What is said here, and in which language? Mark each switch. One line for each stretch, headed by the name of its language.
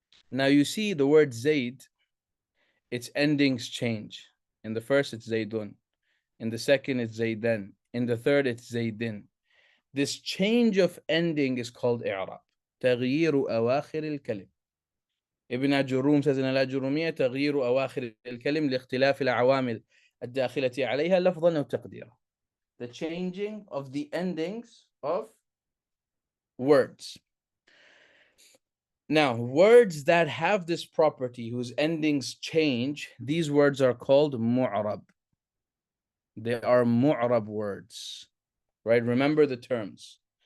English: Now you see the word Zayd, its endings change. In the first, it's Zaydun. In the second, it's Zaydan. In the third, it's Zaydin. This change of ending is called i'rab.
Arabic: تغيير أواخر الكلم. ابن عجروم
English: says in
Arabic: الأجرومية تغيير أواخر الكلم لاختلاف العوامل الداخلة عليها لفظا أو تقديرا.
English: The changing of the endings of words. Now, words that have this property, whose endings change, these words are called mu'rab. They are mu'rab words, right? Remember the terms.